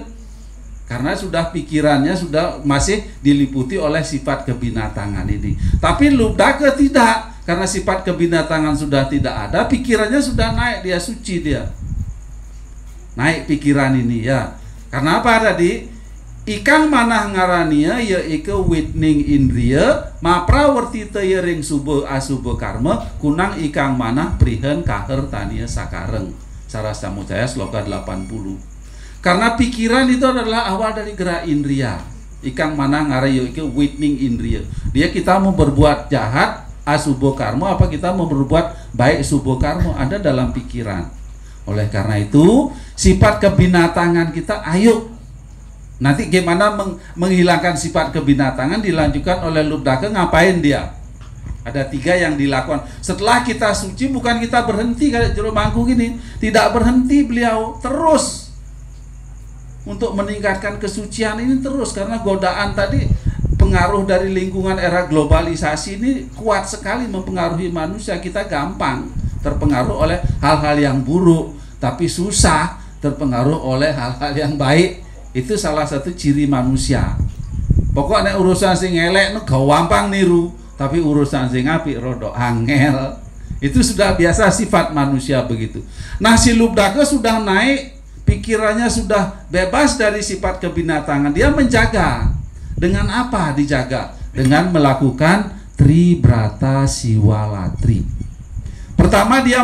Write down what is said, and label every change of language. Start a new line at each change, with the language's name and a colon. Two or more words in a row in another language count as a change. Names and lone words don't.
Indonesian: Karena sudah pikirannya sudah masih diliputi oleh sifat kebinatangan ini. Tapi Lubdaka tidak, karena sifat kebinatangan sudah tidak ada, pikirannya sudah naik, dia suci dia. Naik pikiran ini ya. Karena apa tadi?
Kawi: Ikang manah ngarania ya ike witning indria, maprawerti teu ring subuh asubuh karma, kunang ikang manah prihen kaher tania sakareng.
Indonesian: Sarasya Mucaya sloka 80. Karena pikiran itu adalah awal dari gerak indria.
Kawi: Ikang mana ngarayo
Indonesian: itu
Kawi: witning indria.
Indonesian: Dia kita mau berbuat jahat
Kawi: asubo karma,
Indonesian: apa kita mau berbuat baik
Kawi: subo karma,
Indonesian: ada dalam pikiran. Oleh karena itu sifat kebinatangan kita, ayo nanti gimana menghilangkan sifat kebinatangan dilanjutkan oleh Lubdaka. Ngapain dia? Ada 3 yang dilakukan. Setelah kita suci, bukan kita berhenti kayak jero mangku gini, tidak berhenti beliau terus untuk meningkatkan kesucian ini terus, karena godaan tadi, pengaruh dari lingkungan era globalisasi ini kuat sekali mempengaruhi manusia. Kita gampang terpengaruh oleh hal-hal yang buruk, tapi susah terpengaruh oleh hal-hal yang baik. Itu salah satu ciri manusia.
Javanese: Pokoknya urusan sing elek nu gampang niru, tapi urusan sing apik rodok angel.
Indonesian: Itu sudah biasa sifat manusia begitu. Nah, si Lubdaka sudah naik, pikirannya sudah bebas dari sifat kebinatangan. Dia menjaga. Dengan apa dijaga? Dengan melakukan Tribrata Siwalatri. Pertama dia melakukan apa?